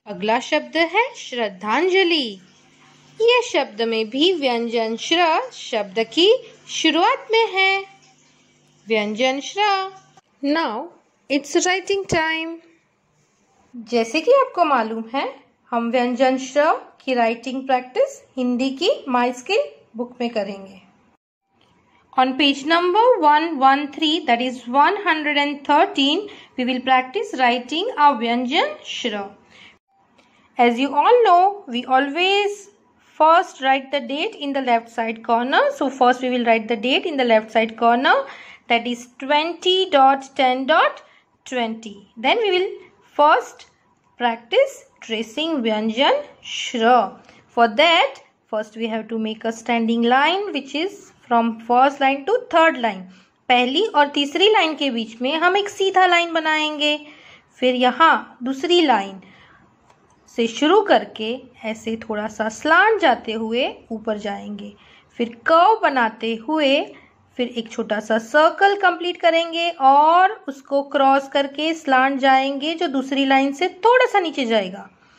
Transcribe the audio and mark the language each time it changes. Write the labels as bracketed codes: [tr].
[hi] अगला शब्द है श्रद्धांजलि। ये शब्द में भी व्यंजन श्र शब्द की शुरुआत में है। [en] व्यंजन श्र। Now it's writing time. [hi] जैसे कि आपको मालूम है, हम व्यंजन श्र की राइटिंग प्रैक्टिस हिंदी की माई स्किल बुक में करेंगे। [en] On page number 113, that is 113, we will practice writing a Vyanjan Shra. As you all know, we always first write the date in the left side corner. So first we will write the date in the left side corner, that is 20.10.20. Then we will first practice tracing Vyanjan Shra. For that, first we have to make a standing line which is from first line to third line. [hi] पहली और तीसरी line के बीच में हम एक सीधा line बनाएंगे। फिर यहाँ दूसरी लाइन से शुरू करके ऐसे थोड़ा सा स्लांट जाते हुए ऊपर जाएंगे। फिर कर्व बनाते हुए फिर एक छोटा सा सर्कल कंप्लीट करेंगे और उसको क्रॉस करके स्लांट जाएंगे जो दूसरी लाइन से थोड़ा सा नीचे जाएगा।